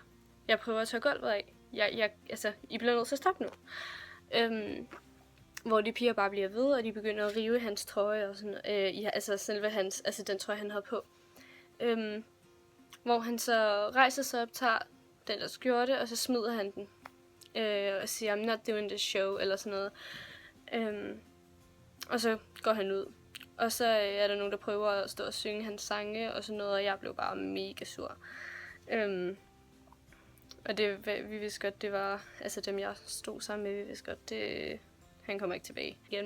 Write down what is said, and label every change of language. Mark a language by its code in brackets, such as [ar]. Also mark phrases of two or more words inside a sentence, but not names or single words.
[da] Jeg prøver at tage gulvet af. I bliver nødt til at stoppe nu. Hvor de piger bare bliver ved, og de begynder at rive hans trøje og sådan, selve hans, den trøje han havde på. Hvor han så rejser sig op, tager den der skjorte, og så smider han den. Og siger, [en] I'm not doing this show, [da] eller sådan noget. Og så går han ud. Og så er der nogen, der prøver at stå og synge hans sange og sådan noget, og jeg blev bare mega sur. Og vi vidste godt, det var, dem jeg stod sammen med, vi vidste godt, han kommer ikke tilbage igen.